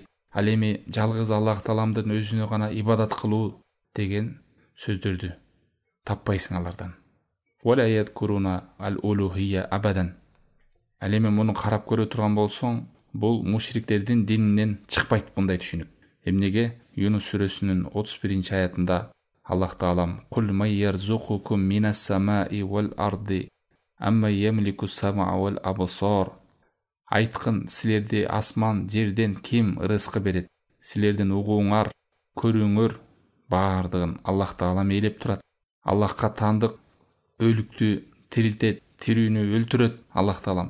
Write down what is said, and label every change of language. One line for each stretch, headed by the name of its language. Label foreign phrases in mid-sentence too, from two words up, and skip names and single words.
Kyrgyz: Ал эми жалгыз Аллах Тааламдын өзүнө гана ибадат кылуу деген сөздөрдү таппайсың алардан.
Arabic: ولا يذكرون الألوهية أبدا.
Kyrgyz: Ал эми муну карап көрө турган болсоң, бул мушриктердин дининен чыкпайт мындай түшүнүк. Эмнеге? Юнус сүрөсүнүн 31-аятында Аллах Таалам
Arabic: «قل من يرزقكم من السماء والأرض أمن يملك السمع والأبصار».
Kyrgyz: Айткын, силерди асман, жерден ким рызкы берет? Силердин угууңар, көрүүңөр баардыгын Аллах Таалам ээлеп турат. Аллахка таандык өлүктү тирилтет, тирүүнү өлтүрөт Аллах Таалам.